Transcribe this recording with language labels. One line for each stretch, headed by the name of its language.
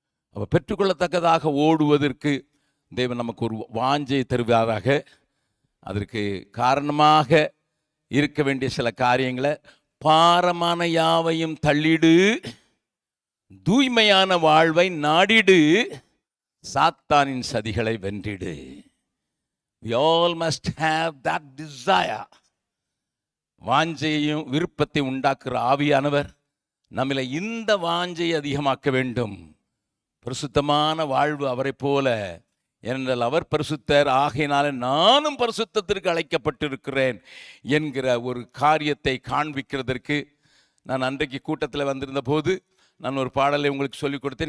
Tamil: அப்போ பெற்றுக்கொள்ளத்தக்கதாக ஓடுவதற்கு தேவன் நமக்கு ஒரு வாஞ்சை தருவாராக. அதற்கு காரணமாக இருக்க வேண்டிய சில காரியங்களை, பாரமான யாவையும் தள்ளிடு, தூய்மையான வாழ்வை நாடிடு, சாத்தானின் சதிகளை வென்றிடு.
English: We all must have that desire.
Tamil: வாஞ்சையையும் விருப்பத்தை உண்டாக்குற ஆவியானவர் நம்மளை இந்த வாஞ்சையை அதிகமாக்க வேண்டும். பரிசுத்தமான வாழ்வு அவரை போல, ஏனென்றால் அவர் பரிசுத்தர், ஆகையினால நானும் பரிசுத்தத்திற்கு அழைக்கப்பட்டிருக்கிறேன் என்கிற ஒரு காரியத்தை காண்பிக்கிறதற்கு நான் அன்றைக்கு கூட்டத்தில் வந்திருந்த போது நான் ஒரு பாடலை உங்களுக்கு சொல்லிக் கொடுத்தேன்.